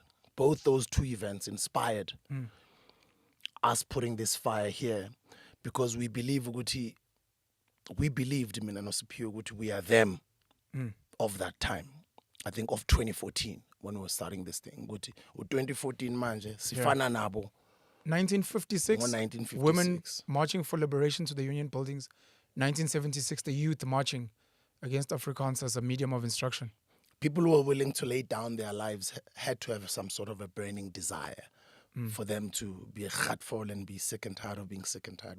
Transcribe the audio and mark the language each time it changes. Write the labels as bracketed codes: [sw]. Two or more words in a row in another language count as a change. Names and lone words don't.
[en] Both those two events inspired us putting this fire here because we believe we believed [zu] Mina no [en] Sipio, we are them of that time. I think of 2014 when we were starting this thing. [zu] 2014 manje sifana nabo. [en] 1956, 1956, women marching for liberation to the union buildings. 1976, the youth marching against Afrikaans as a medium of instruction. People who were willing to lay down their lives had to have some sort of a burning desire for them to be a khatful and be sick and tired of being sick and tired.